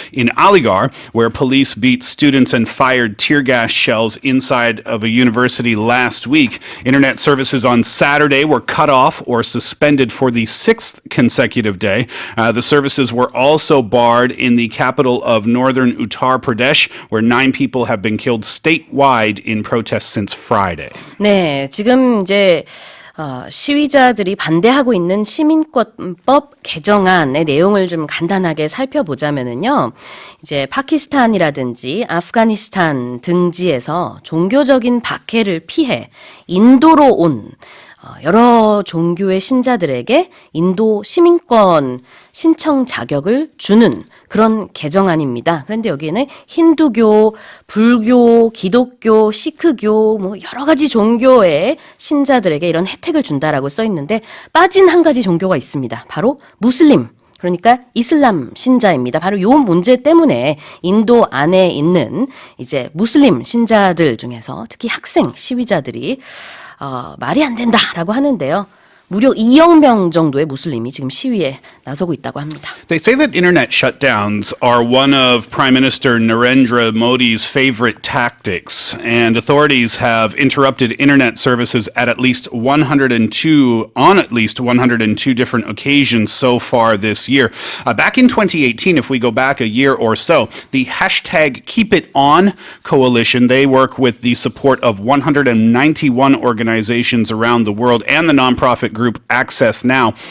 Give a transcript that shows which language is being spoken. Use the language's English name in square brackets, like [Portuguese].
[English] In Aligarh, where police beat students and fired tear gas shells inside of a university last week, internet services on Saturday were cut off or suspended for the sixth consecutive day. The services were also barred in the capital of northern Uttar Pradesh, where 9 people have been killed statewide in protests since Friday. [Korean] 네, 지금 이제 시위자들이 반대하고 있는 시민권법 개정안의 내용을 좀 간단하게 살펴보자면은요, 이제 파키스탄이라든지 아프가니스탄 등지에서 종교적인 박해를 피해 인도로 온 여러 종교의 신자들에게 인도 시민권 신청 자격을 주는 그런 개정안입니다. 그런데 여기에는 힌두교, 불교, 기독교, 시크교 뭐 여러 가지 종교의 신자들에게 이런 혜택을 준다라고 써 있는데 빠진 한 가지 종교가 있습니다. 바로 무슬림. 그러니까 이슬람 신자입니다. 바로 이 문제 때문에 인도 안에 있는 이제 무슬림 신자들 중에서 특히 학생 시위자들이 말이 안 된다라고 하는데요. 무려 2억 명 정도의 무슬림이 지금 시위에 나서고 있다고 합니다. [English] They say that internet shutdowns are one of Prime Minister Narendra Modi's favorite tactics, and authorities have interrupted internet services at least 102 different occasions so far this year. Back in 2018, if we go back a year or so, the hashtag Keep It On coalition, they work with the support of 191 organizations around the world and the nonprofit group Access Now.